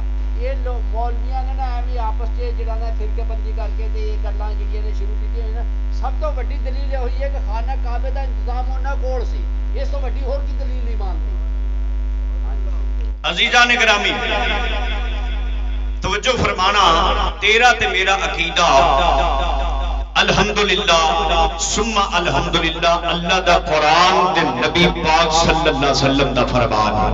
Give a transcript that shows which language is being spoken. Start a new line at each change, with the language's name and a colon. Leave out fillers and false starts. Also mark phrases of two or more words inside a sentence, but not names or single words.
Punjabi: یہ لوگ مولویاں نے نا ایویں آپس سے جڑا نا فرقے بندی کر کے تے یہ گلاں جڑیاں نے شروع کی ہوئی نا، سب تو وڈی دلیل یہ ہوئی ہے کہ خانہ کعبے دا انتظام انہاں کول سی، اس تو وڈی ہور کی دلیل نہیں مانتی۔ عزیزان گرامی توجہ فرمانا، تیرا تے میرا عقیدہ
Arabic: الحمدللہ ثم الحمدللہ
Punjabi: اللہ دا قرآن دے نبی پاک
Arabic: صلی اللہ علیہ وسلم
Punjabi: دا فرمان